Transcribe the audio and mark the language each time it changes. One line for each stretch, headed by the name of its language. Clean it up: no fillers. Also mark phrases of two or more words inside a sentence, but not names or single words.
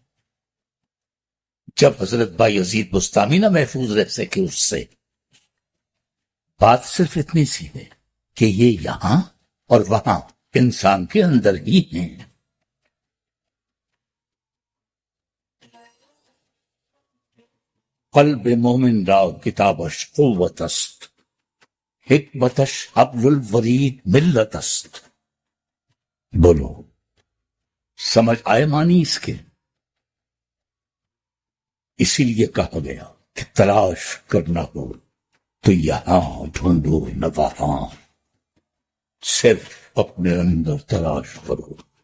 Urdu: جب حضرت بایزید بستامی نہ محفوظ رہ سکے اس سے. بات صرف اتنی سی ہے کہ یہ یہاں اور وہاں انسان کے اندر ہی ہیں.
Persian: قلب مومن را کتابش قوت است، حکمتش
Arabic: حبل الورید
Persian: ملت است.
Urdu: بولو، سمجھ آئے معنی اس کے؟ اسی لیے کہا گیا کہ تلاش کرنا ہو تو یہاں ڈھونڈو نہ وہاں، صرف اپنے اندر تلاش کرو.